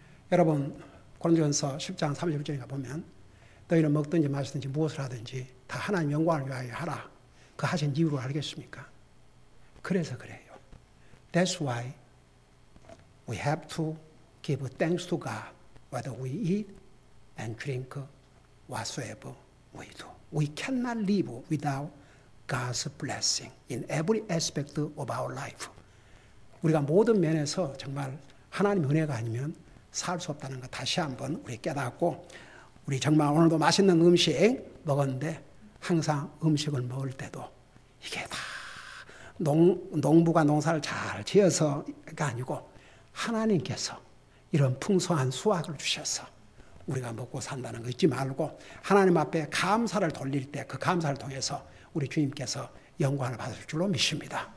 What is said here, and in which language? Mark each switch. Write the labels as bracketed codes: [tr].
[ko] 여러분, 고린도전서 10장 31절에 보면 너희는 먹든지 마시든지 무엇을 하든지 다 하나님 영광을 위하여 하라. 그 하신 이유를 알겠습니까? 그래서 그래요. [en] That's why we have to give thanks to God whether we eat and drink whatsoever we do. We cannot live without God's blessing in every aspect of our life. [ko] 우리가 모든 면에서 정말 하나님의 은혜가 아니면 살 수 없다는 거 다시 한번 우리 깨닫고 우리 정말 오늘도 맛있는 음식 먹었는데 항상 음식을 먹을 때도 이게 다 농부가 농사를 잘 지어서가 아니고 하나님께서 이런 풍성한 수확을 주셔서 우리가 먹고 산다는 거 잊지 말고 하나님 앞에 감사를 돌릴 때 그 감사를 통해서 우리 주님께서 영광을 받을 줄로 믿습니다.